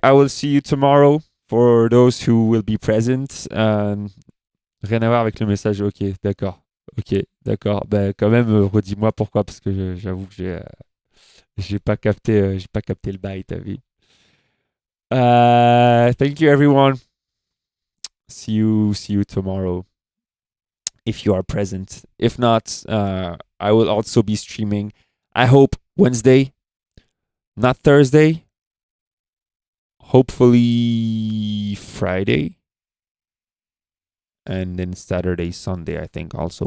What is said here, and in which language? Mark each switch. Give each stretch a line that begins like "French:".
English: I will see you tomorrow for those who will be present.
French: Rien à voir avec le message. Ok, d'accord. Ok, d'accord. Ben quand même, redis-moi pourquoi, parce que j'avoue que j'ai pas capté le bail, t'as vu.
English: Thank you everyone. See you tomorrow if you are present. If not, I will also be streaming. I hope Wednesday, not Thursday. Hopefully Friday. And then Saturday, Sunday, I think also.